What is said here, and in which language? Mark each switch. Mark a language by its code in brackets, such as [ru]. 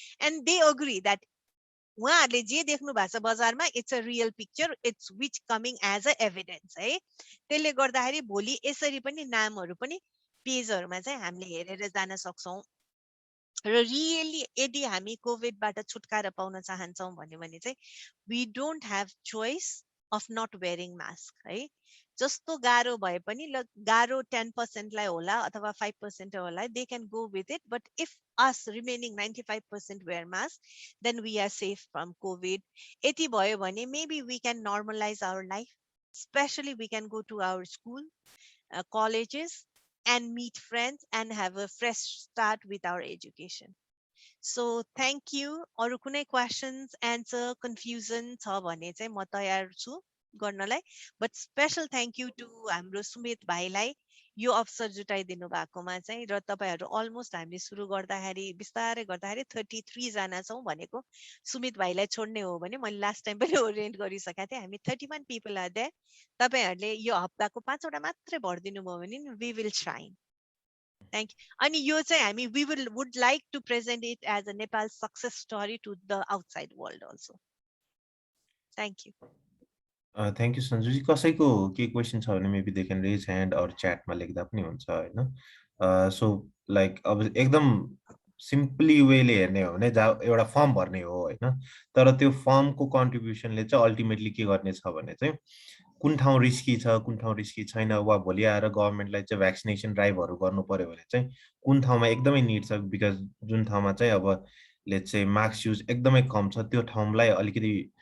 [en] and they agree that [ne] उहाँहरूले जे देख्नु भएको छ बजारमा [en] It's a real picture, it's which coming as a evidence है। [ne] त्यसले गर्दाखेरि भोलि यसरी पनि नामहरू पनि पेजहरूमा चाहिँ हामीले हेरेर जान सक्छौँ। र रियली यदि हामी कोभिडबाट छुटकारा पाउन चाहन्छौँ भने चाहिँ [en] we don't have choice of not wearing mask, [ne] है। जस्तो गाह्रो भए पनि ल गाह्रो 10% लाई होला अथवा 5% होला, [en] they can go with it, but if us remaining 95% wear mask, then we are safe from COVID. [ne] यति भयो भने [en] maybe we can normalize our life, especially we can go to our school, colleges, and meet friends and have a fresh start with our education. So thank you. [ne] अरु कुनै questions, answer, confusion छ भने चाहिँ म तयार छु गर्नलाई, [en] but special thank you to [ne] हाम्रो सुमित भाइलाई यो अवसर जुटाइदिनु भएकोमा चाहिँ, र तपाईहरु अलमोस्ट हामीले सुरु गर्दाखेरि बिस्तारै गर्दाखेरि 33 जना छौं भनेको सुमित भाइलाई छोड्ने हो भने मैले लास्ट टाइम पनि ओरिएन्ट गरिसकेका थिएँ, हामी [en] 31 people are there। [ne] तपाईहरुले यो हप्ताको 5 वटा मात्रै भर्दिनु भयो भने [en] we will shine. Thank you. And you say, I mean, would like to present it as a Nepal success story to the outside world also. Thank you. Thank you, Sanjuji. [ne] कसैको के question छ भने [en] maybe they can raise hand or chat [ne] मा लेख्दा पनि हुन्छ हैन। [en] So like [ne] अब एकदम सिम्पली वेले हेर्ने हो भने एउटा फर्म भर्ने हो हैन, तर त्यो फर्मको कन्ट्रिब्युसनले चाहिँ अल्टिमेटली के गर्ने छ भने चाहिँ कुन ठाउँ रिस्की छ कुन ठाउँ रिस्की छैन, वा भोलि आएर गभर्नमेन्टलाई चाहिँ भ्याक्सिनेसन ड्राइभहरू गर्नु पर्यो भने चाहिँ कुन ठाउँमा एकदमै निड छ, बिकज जुन ठाउँमा चाहिँ अब [en] let's say [ne] मास्क युज एकदमै कम छ त्यो ठाउँलाई अलिकति